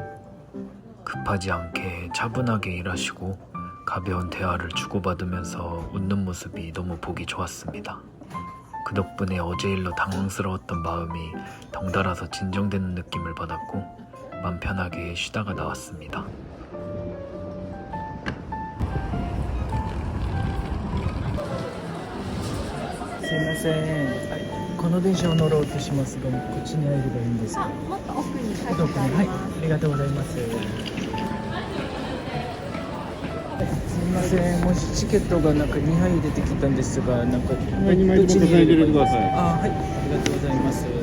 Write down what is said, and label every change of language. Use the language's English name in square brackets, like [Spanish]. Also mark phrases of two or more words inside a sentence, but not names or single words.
[Korean] 급하지 않게 차분하게 일하시고 가벼운 대화를 주고받으면서 웃는 모습이 너무 보기 좋았습니다. 그 덕분에 어제 일로 당황스러웠던 마음이 덩달아서 진정되는 느낌을 받았고 맘 편하게 쉬다가 나왔습니다. [Japanese] すいません、はい、この電車を乗ろうとしますが、こっちに入ればいいんですか？あ、もっと奥に書いてどこに？はい、あります。ありがとうございます。すみません、もしチケットがなんか2杯出てきたんですが、なんかどっちに入ればいいですか？あ、はい、ありがとうございます。